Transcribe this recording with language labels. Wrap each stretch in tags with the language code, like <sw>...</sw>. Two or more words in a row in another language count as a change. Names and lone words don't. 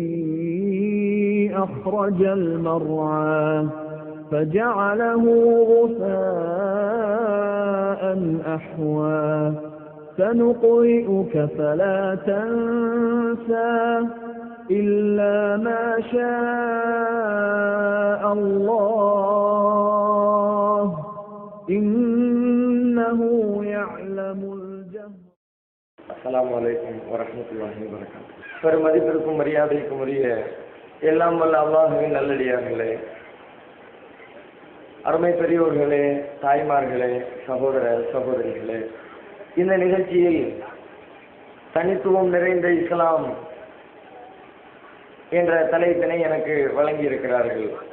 <ar>أخرج المرعى فجعله غثاء أحوى سنقرئك فلا تنسى إلا ما شاء الله إنه يعلم الجهر. السلام عليكم ورحمة الله وبركاته.</ar> <ta>பெருமதிப்பிற்கும் மரியாதைக்கும் உரிய எல்லாம் வல்ல அல்லாஹ்வின் நல்லடியார்களே, அருமை பெரியோர்களே, தாய்மார்களே, சகோதர சகோதரிகளே, இந்த நிகழ்ச்சியில் தனித்துவம் நிறைந்த இஸ்லாம் என்ற தலைப்பினை எனக்கு வழங்கி இருக்கிறார்கள்.</ta>